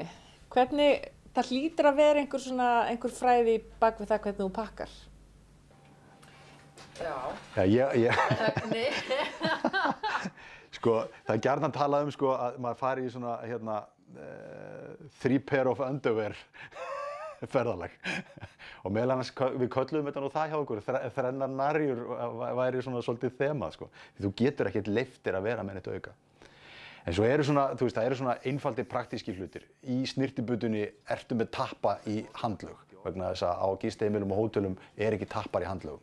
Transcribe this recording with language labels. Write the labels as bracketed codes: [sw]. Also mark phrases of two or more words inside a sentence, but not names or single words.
[is] Hvernig, það hlýtur að vera einhver fræði bak við það hvernig þú pakkar? Já. Sko, það er gjarnan talað sko að maður fari í svona 3 [en] pair of underwear [is] ferðalag. Og meðal annars við kölluðum þetta nú það hjá okkur, þrennar narjur væri svona svolítið þemað, sko. Því þú getur ekkert leyft þér að vera með neitt auka. En svo eru svona, þú veist, það eru svona einfaldir praktíski hlutir. Í snyrtibutunni ertu með tappa í handlög, vegna þess að á gistiheimilum og hótelum ekki tappar í handlögum.